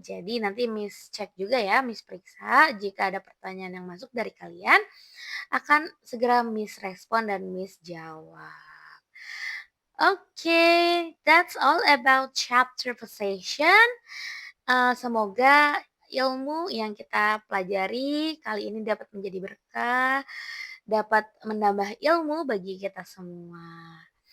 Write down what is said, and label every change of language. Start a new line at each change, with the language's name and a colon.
Indonesian: Jadi nanti Miss cek juga ya, Miss periksa jika ada pertanyaan yang masuk dari kalian, akan segera Miss respon dan Miss jawab.
English: Oke, that's all about chapter possession.
Indonesian: Semoga ilmu yang kita pelajari kali ini dapat menjadi berkah, dapat menambah ilmu bagi kita semua.